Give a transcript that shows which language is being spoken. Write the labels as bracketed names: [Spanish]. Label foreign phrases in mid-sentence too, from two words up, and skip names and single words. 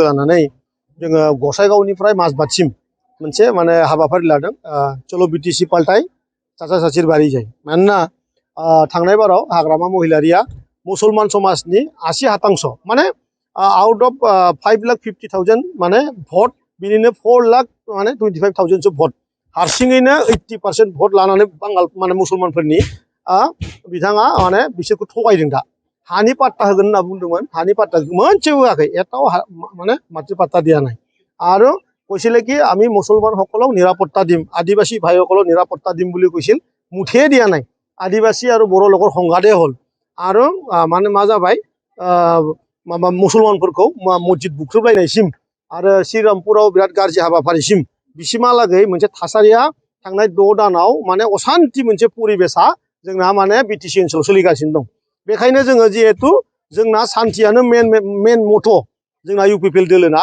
[Bodo] लानानै जोङो गसाइगावनिफ्राय माजबातसिम मोनसे माने हाबाफारि लादों चलो बिटिसि पाल्टाय साचा साचिर बारि जाय मानोना थांनाय बाराव हाग्रामा महिलारिया मुसलमान समाजनि 80% माने [English] out of [Bodo] 5,50,000 माने भट बिनिनो 4,00,000 माने 25,000 सो भट हारसिङैनो 80% भट लानानै बांगाल माने मुसलमानफोरनि बिथाङा माने बिसोरखौ थगायदों दा हानि पाट्टा होगोन होनना बुंदोंमोन हानि पाट्टा मोनसेबो होआखै [Assamese] एटाও মানে মাটি পাট্টা দিয়া নাই আৰু কৈছিলে কি আমি মুছলমান সকলক নিৰাপত্তা দিম আদিবাসী ভাইসকলক নিৰাপত্তা দিম বুলি কৈছিল মুঠে দিয়া নাই আদিবাসী আৰু বড়ো লোকৰ সংঘাতে হ'ল আৰু মানে [Bodo] मा जाबाय माबा मुसलमानफोरखौ मस्जिद बुख्रुबलायनायसिम आरो श्रीरामपुराव बिराद गाज्रि हाबाफारिसिम बिसिमहालागै मोनसे थासारिया थांनाय 6 दानाव माने असान्ति मोनसे परिबेसा जोंना माने बिटिसि ओनसोलाव सोलिगासिनो दं बेखायनो जोङो जिहेतु जोंना सान्थियानो मेन मथ' जोंना इउपिपिएल दोलोना